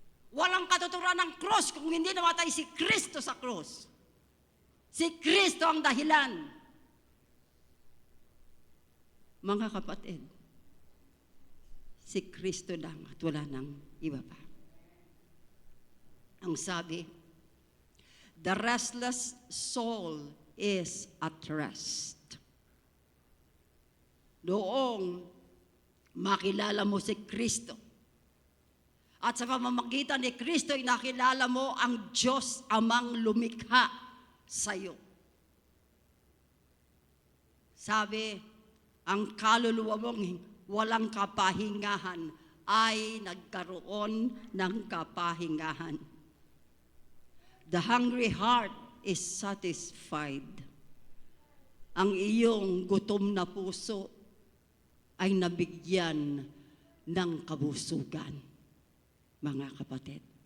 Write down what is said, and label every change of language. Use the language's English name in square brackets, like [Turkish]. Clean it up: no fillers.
[Filipino] Walang katuturan ng krus kung hindi namatay si Kristo sa krus. Si Kristo ang dahilan. Mga kapatid, si Kristo lang at wala nang iba pa. Ang sabi, [English] the restless soul is at rest. [Filipino] Noong makilala mo si Kristo, at sa pamamagitan ni Kristo, nakilala mo ang Diyos Amang lumikha sa iyo. Sabi, ang kaluluwa mong walang kapahingahan ay nagkaroon ng kapahingahan. [English] The hungry heart is satisfied. [Filipino] Ang iyong gutom na puso ay nabigyan ng kabusugan, mga kapatid.